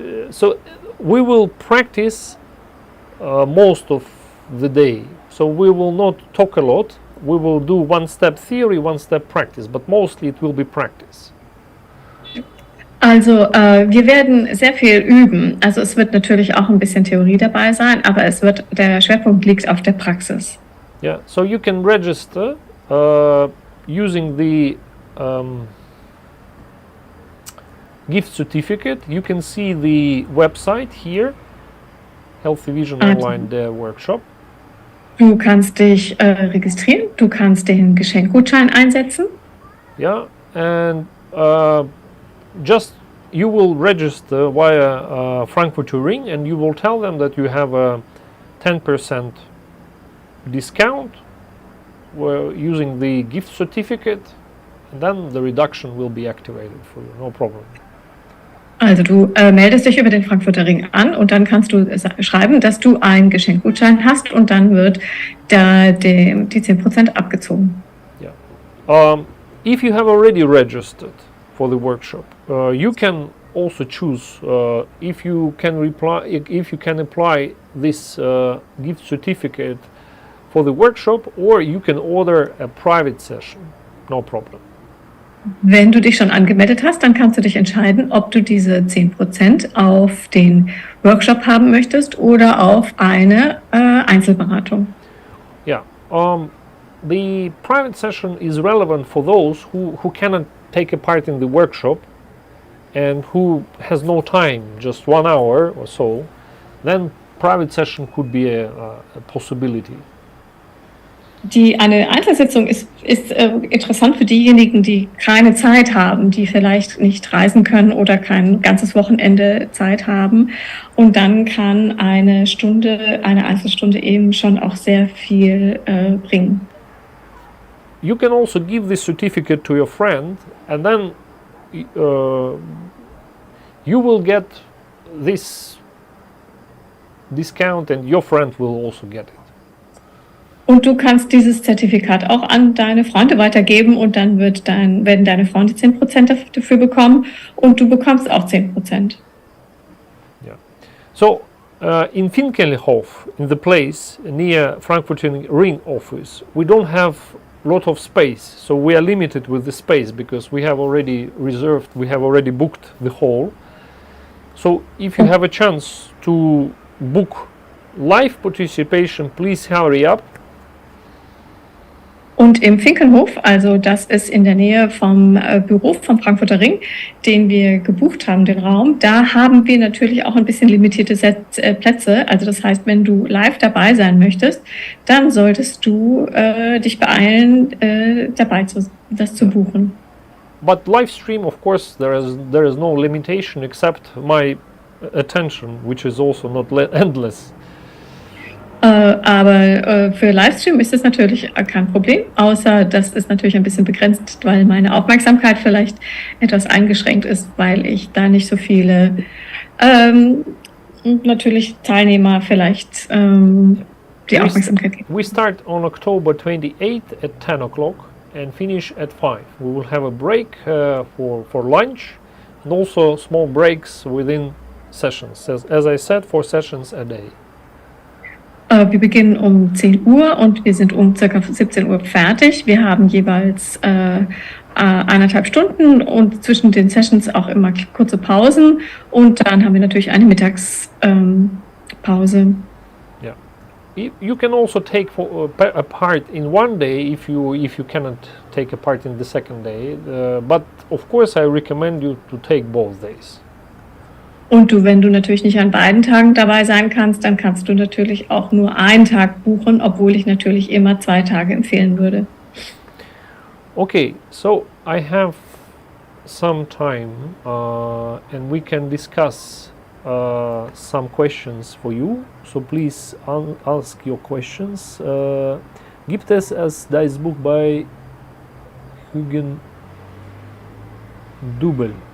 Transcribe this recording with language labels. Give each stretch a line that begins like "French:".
English: So we will practice most of the day. So we will not talk a lot. We will do one-step theory, one-step practice, but mostly it will be practice.
German: Also wir werden sehr viel üben. Also es wird natürlich auch ein bisschen Theorie dabei sein, aber der Schwerpunkt liegt auf der Praxis.
English: Yeah, so you can register using the gift certificate. You can see the website here, Healthy Vision Online,
German: der Workshop. Du kannst dich registrieren, du kannst den Geschenkgutschein einsetzen.
English: Yeah, and just you will register via Frankfurter Ring, and you will tell them that you have a 10% discount using the gift certificate, and then the reduction will be activated for you, no problem.
German: Also du meldest dich über den Frankfurter Ring an und dann kannst du schreiben, dass du einen Geschenkgutschein hast und dann wird die 10% abgezogen.
English: Yeah. If you have already registered for the workshop, you can also choose if you can apply this gift certificate for the workshop, or you can order a private session, no problem.
German: Wenn du dich schon angemeldet hast, dann kannst du dich entscheiden, ob du diese 10% auf den Workshop haben möchtest oder auf eine Einzelberatung.
English: Yeah, the private session is relevant for those who cannot take a part in the workshop and who has no time, just 1 hour or so. Then private session could be a possibility.
German: Eine Einzelsitzung ist interessant für diejenigen, die keine Zeit haben, die vielleicht nicht reisen können oder kein ganzes Wochenende Zeit haben. Und dann kann eine Einzelstunde eben schon auch sehr viel bringen.
English: you can also give this certificate to your friend, and then you will get this discount and your friend will also get it.
German: Und du kannst dieses Zertifikat auch an deine Freunde weitergeben und dann werden deine Freunde 10% dafür bekommen und du bekommst auch 10%.
English: Yeah. So in Finkenhof, in the place near Frankfurt Ring office, we don't have a lot of space, so we are limited with the space because we have already reserved, we have already booked the hall. So if you have a chance to book live participation, please hurry up.
German: Und im Finkenhof, also das ist in der Nähe vom Büro vom Frankfurter Ring, den wir gebucht haben, den Raum, da haben wir natürlich auch ein bisschen limitierte Plätze. Also das heißt, wenn du live dabei sein möchtest, dann solltest du dich beeilen, das zu buchen.
English: But live stream, of course, there is no limitation except my attention, which is also not endless.
German: Aber für Livestream ist das natürlich kein Problem, außer das ist natürlich ein bisschen begrenzt, weil meine Aufmerksamkeit vielleicht etwas eingeschränkt ist, weil ich da nicht so viele natürlich Teilnehmer vielleicht die Aufmerksamkeit geben.
English: We start on October 28 at 10 o'clock and finish at 5. We will have a break for lunch and also small breaks within sessions. As I said, 4 sessions a day.
German: Wir beginnen um 10 Uhr und wir sind um ca. 17 Uhr fertig. Wir haben jeweils 1,5 Stunden und zwischen den Sessions auch immer kurze Pausen und dann haben wir natürlich eine Mittagspause.
English: Yeah. You can also take a part in one day if you cannot take a part in the second day, but of course I recommend you to take both days.
German: Und wenn du natürlich nicht an beiden Tagen dabei sein kannst, dann kannst du natürlich auch nur einen Tag buchen, obwohl ich natürlich immer 2 Tage empfehlen würde.
English: Okay, so I have some time and we can discuss some questions for you. So please ask your questions.
German: Gibt es das Buch bei Hügen Dubel?